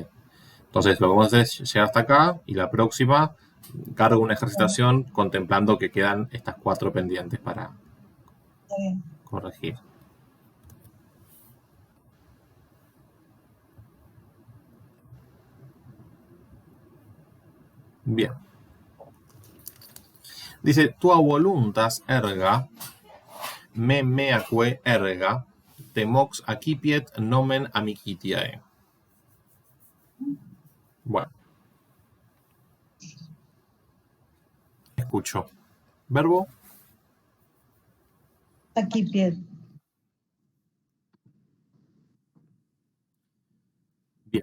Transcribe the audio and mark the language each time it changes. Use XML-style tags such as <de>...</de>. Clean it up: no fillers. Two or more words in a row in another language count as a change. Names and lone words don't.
<es>Entonces, lo que vamos a hacer es llegar hasta acá y la próxima cargo una ejercitación contemplando que quedan estas 4 pendientes para Está bien. corregir. Bien. Dice,</es> <la>tua voluntas erga, me meaque erga, temox accipiet nomen amicitiae.</la> <es>Bueno. Escucho. Verbo. Aquí pie. Bien.</es>